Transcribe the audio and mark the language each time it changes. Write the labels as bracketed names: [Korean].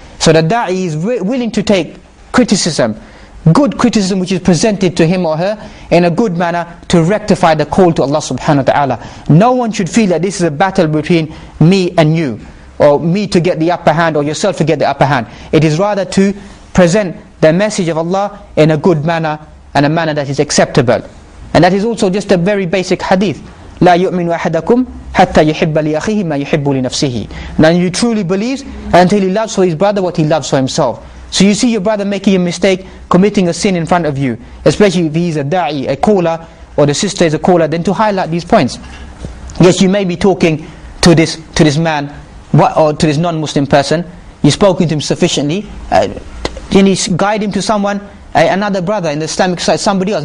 [English] So the da'i is willing to take criticism, good criticism which is presented to him or her in a good manner, to rectify the call to Allah subhanahu wa ta'ala. No one should feel that this is a battle between me and you, or me to get the upper hand, or yourself to get the upper hand. It is rather to present the message of Allah in a good manner, and a manner that is acceptable. And that is also just a very basic hadith. [Arabic] لا يؤمن أحدكم حتى يحب لأخيه ما يحب لنفسه. [English] Now you truly believes until he loves for his brother what he loves for himself. So you see your brother making a mistake, committing a sin in front of you, especially if he's a da'i, a caller, or the sister is a caller, then to highlight these points. Yes, you may be talking to this man, or to this non-Muslim person, you've spoken to him sufficiently, then you guide him to someone, another brother in the Islamic side, somebody else.